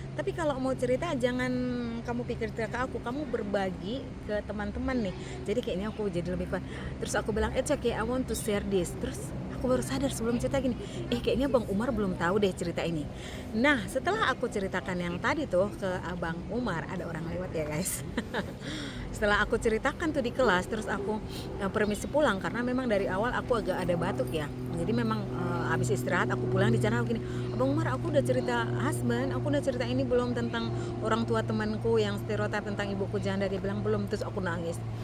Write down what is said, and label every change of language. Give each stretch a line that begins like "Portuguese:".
Indonesian: Tapi kalau mau cerita jangan kamu pikir cerita ke aku, kamu berbagi ke teman-teman nih. Jadi kayaknya aku jadi lebih kuat. Terus aku bilang,
English: it's okay, I want to share this.
Indonesian: Terus aku baru sadar sebelum cerita gini, kayaknya Bang Umar belum tahu deh cerita ini. Nah setelah aku ceritakan yang tadi tuh ke Abang Umar, ada orang lewat ya guys. Setelah aku ceritakan tuh di kelas, terus aku permisi pulang karena memang dari awal aku agak ada batuk ya. Jadi memang habis istirahat aku pulang di sana aku gini, Abang Umar, aku udah cerita husband, aku udah cerita ini belum tentang orang tua temanku yang stereotip tentang ibuku janda. Dia bilang belum. Terus aku nangis.